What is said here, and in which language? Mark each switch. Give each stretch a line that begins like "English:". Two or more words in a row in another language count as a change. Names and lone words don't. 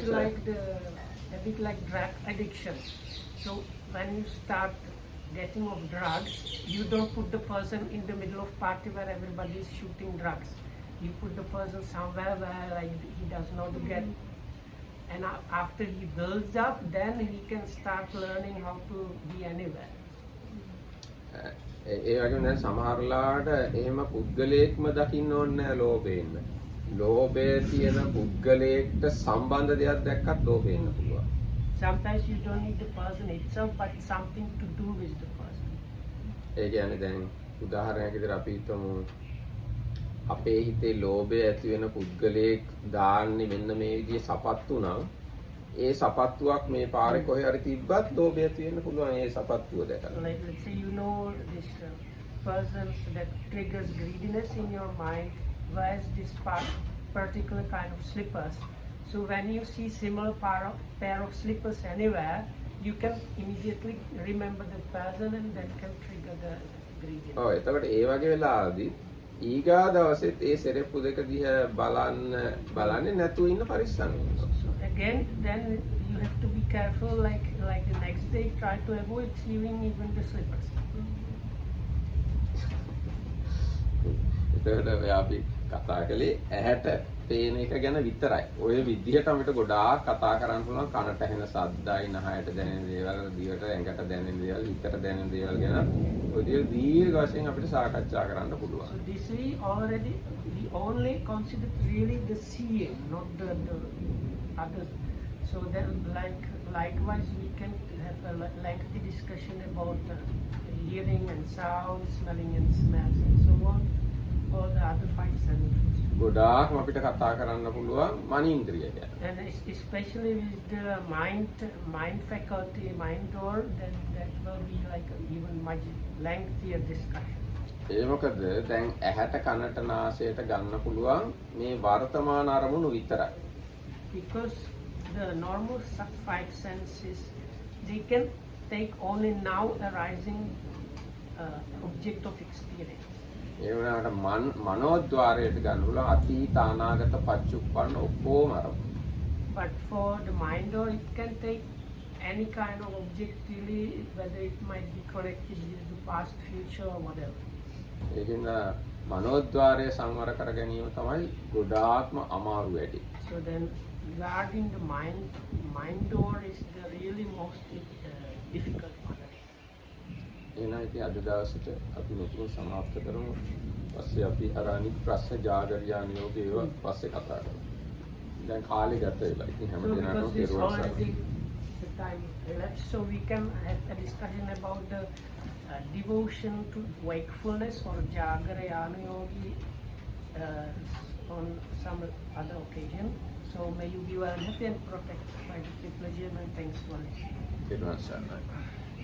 English: it's like a bit like drug addiction. So when you start getting of drugs, you don't put the person in the middle of party where everybody is shooting drugs. You put the person somewhere where like he does not get, and after he builds up, then he can start learning how to be anywhere.
Sinhala: ඒ වගේම දැන් සමහරලාට එහෙම පුද්ගලයෙක්ම දකින්න ඕනේ නැහැ ලෝභයෙන්. ලෝභය තියෙන පුද්ගලයෙක්ට සම්බන්ධ දෙයක් දැක්කත් ලෝභය එන්න පුළුවන්.
English: Sometimes you don't need the person itself, but something to do with the person.
Sinhala: ඒ කියන්නේ දැන් උදාහරණයක් විදිහට අපි හිතමු අපේ හිතේ ලෝභය ඇති වෙන පුද්ගලයෙක් දාන්නේ මෙන්න මේ විදිහේ සපත්තු නම් ඒ සපත්තුවක් මේ පාරේ කොහේ හරි තිබ්බත් ලෝභය ඇති වෙන්න පුළුවන් ඒ සපත්තුව දැකලා.
English: Like let's say you know this person that triggers greediness in your mind, wears this particular kind of slippers. So when you see similar pair of slippers anywhere, you can immediately remember the person and then can trigger the greediness.
Sinhala: ඔව් එතකොට ඒ වගේ වෙලාවදී ඊගා දවසෙත් ඒ සෙරෙප්පු දෙක දිහා බලන්නේ නැතුව ඉන්න පරිස්සම් වෙනවා.
English: So again, then you have to be careful. Like the next day, try to avoid seeing even the slippers.
Sinhala: එතකොට අපි කතා කළේ ඇහැට පේන එක ගැන විතරයි. ඔය විදිහට අපිට ගොඩාක් කතා කරන්න පුළුවන් කනට ඇහෙන ශබ්දයි, නහයට දැනෙන දේවල්, දිවට ඇඟට දැනෙන දේවල්, හිතට දැනෙන දේවල් ගැන ඔය විදිහට දීර්ඝ වශයෙන් අපිට සාකච්ඡා කරන්න පුළුවන්.
English: So this we only consider really the seeing, not the others. So then likewise we can have a lengthy discussion about hearing and sound, smelling and smells and so on, all the other 5 senses.
Sinhala: ගොඩාක් අපිට කතා කරන්න පුළුවන් මනීන්ද්‍රිය ගැන.
English: And especially with the mind faculty, mind door, then that will be like even much lengthier discussion.
Sinhala: ඒ මොකද දැන් ඇහැට කනට නාසයට ගන්න පුළුවන් මේ වර්තමාන අරමුණු විතරයි.
English: Because the normal 5 senses, they can take only now arising object of experience.
Sinhala: ඒ වුණාට මනෝද්වාරයට ගන්න පුළුවන් අතීත අනාගත පච්චුප්පන්න ඔක්කොම අරමුණු.
English: But for the mind door, it can take any kind of object really, whether it might be connected with the past, future or whatever.
Sinhala: ඒකින්ද මනෝද්වාරය සංවර කර ගැනීම තමයි ගොඩාක්ම අමාරු වැඩි.
English: So then regarding the mind door is the really most difficult one.
Sinhala: එහෙනම් ඉතින් අද දවසට අපි මෙතන සමාප්ත කරමු. පස්සේ අපි අර අනිත් ප්‍රශ්න ජාගර යාන යෝග ඒවා පස්සේ කතා කරමු. දැන් කාලේ ගත වෙලා. ඉතින් හැම So දිනකටම
English: because this
Sinhala: පෙරවස්
English: already the time elapsed, so we can have a discussion about the devotion to wakefulness or Jagara Yana Yogi on some other occasion. So may you be well happy and protected by the pleasure and thanks for listening.
Sinhala: පෙරවස් යනවා.